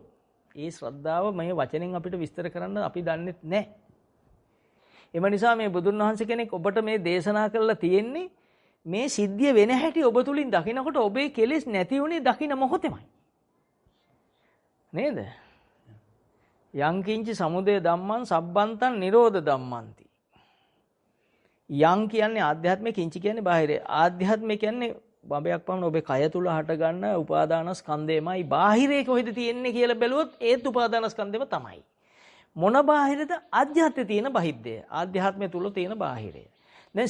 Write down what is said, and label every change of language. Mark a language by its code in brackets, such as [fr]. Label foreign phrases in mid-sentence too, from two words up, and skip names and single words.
[si] ඒ ශ්‍රද්ධාව මේ වචනෙන් අපිට විස්තර කරන්න අපි දන්නේ නැහැ. එම නිසා මේ බුදුන් වහන්සේ කෙනෙක් ඔබට මේ දේශනා කරලා තියෙන්නේ මේ සිද්ධිය වෙන හැටි ඔබ තුලින් දකිනකොට ඔබේ කෙලෙස් නැති වුණේ දකින මොහොතෙමයි. නේද? [pi] යං කිංචි සමුදය ධම්මං සබ්බන්තං නිරෝධ ධම්මන්ති. [si] යං කියන්නේ ආධ්‍යාත්මික, කිංචි කියන්නේ බාහිර. ආධ්‍යාත්මික කියන්නේ බඹයක් පමණ ඔබේ කය තුල හට ගන්න උපාදාන ස්කන්ධයමයි. බාහිරේ කොහෙද තියෙන්නේ කියලා බැලුවොත් ඒත් උපාදාන ස්කන්ධෙම තමයි. මොන බාහිරද? ආධ්‍යාත්මයේ තියෙන බහිද්දය. ආධ්‍යාත්මය තුල තියෙන බාහිරය.